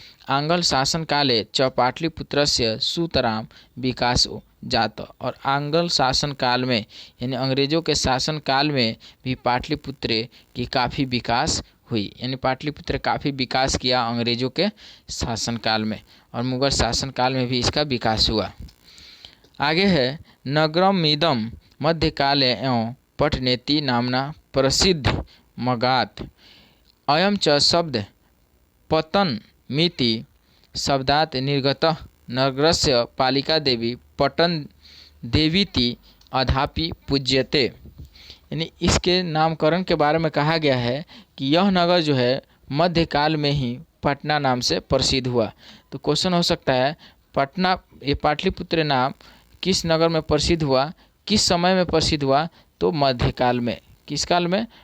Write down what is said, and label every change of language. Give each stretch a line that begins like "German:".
Sanskrit: आंग्ल शासन काले च पाटलिपुत्रस्य सुतराम विकासो जात,
Hindi: और आंग्ल शासन काल में यानी अंग्रेजों के शासन काल में भी पाटलिपुत्र की काफ़ी विकास हुई। यानी पाटलिपुत्र काफ़ी विकास किया अंग्रेजों के शासन काल में, और मुगल शासन काल में भी इसका विकास हुआ।
Sanskrit: आगे है, नगरमिदं मध्यकाले एवं पटनेति नामना प्रसिद्ध मगात। अयं च शब्द पतनमिति शब्दात् निर्गतः नगरस्य पालिका देवी पटन देवीति अधापि पूज्यते।
Hindi: यानी इसके नामकरण के बारे में कहा गया है कि यह नगर जो है मध्यकाल में ही पटना नाम से प्रसिद्ध हुआ। तो क्वेश्चन हो सकता है, पटना, ये पाटलिपुत्र नाम किस नगर में प्रसिद्ध हुआ, किस समय में प्रसिद्ध हुआ? तो मध्यकाल में। किस काल में?